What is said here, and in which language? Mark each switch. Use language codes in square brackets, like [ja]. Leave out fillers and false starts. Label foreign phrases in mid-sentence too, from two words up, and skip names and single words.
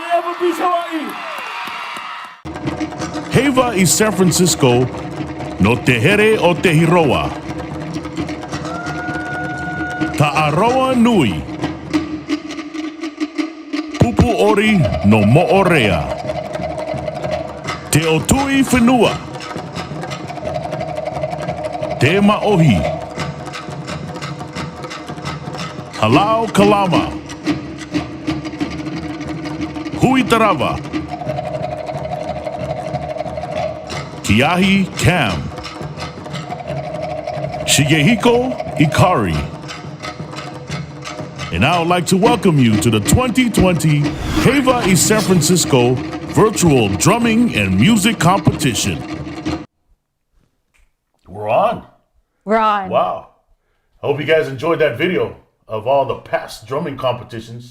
[ty] Heiva i San Francisco, no te here o te hiroa. Ta'aroa nui. Pupu ori no mo'orea. Te otui whenua. Te ma'ohi. Halau Kalama. Hui Tarawa. Kiahi Cam. Shigehiko Ikari. [en] And I would like to welcome you to the 2020 Heiva i San Francisco Virtual Drumming and Music Competition. We're on. We're on. Wow. I hope you guys enjoyed that video of all the past drumming competitions.